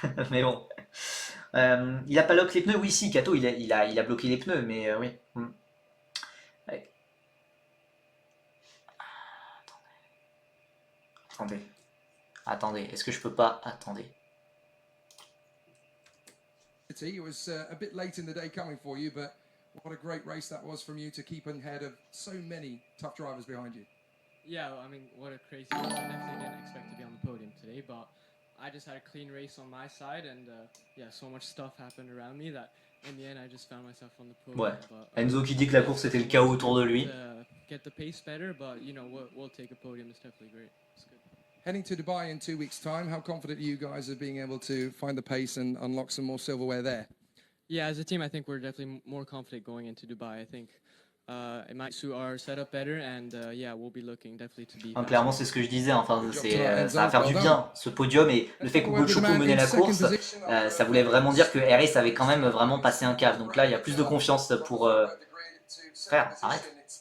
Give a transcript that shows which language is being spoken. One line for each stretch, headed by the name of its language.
French: Mais bon. Il a pas lock les pneus? Oui, si, Kato, il a bloqué les pneus, mais oui. Ouais. Attendez. Attendez, est-ce que je peux pas... Attendez.
English: It was a bit late in the day coming for you, but what a great race that was from you to keep ahead of so many tough drivers behind you. Yeah, I mean, what a crazy race. I definitely didn't expect to be on the podium today, but I just had a clean race on my side, and yeah, so much stuff happened around me that in the end I just found myself on the podium.
French: Ouais.
English: But,
French: Enzo qui dit que la course était le chaos autour de lui.
English: Get the pace better, but you know, we'll take a podium. It's definitely great. It's good. Heading to Dubai in 2 weeks' time, how confident are you guys of being able to find the pace and unlock some more silverware there? Yeah, as a team, I think we're definitely more confident going into Dubai. I think it might suit our setup better, and yeah, we'll be looking definitely to be.
French: Clairement, c'est ce que je disais. Enfin, ça va faire du bien ce podium et le fait qu'Ugochukwu menait la course, ça voulait vraiment dire que RS avait quand même vraiment passé un cap. Donc là, il y a plus de confiance pour. Frère, arrête.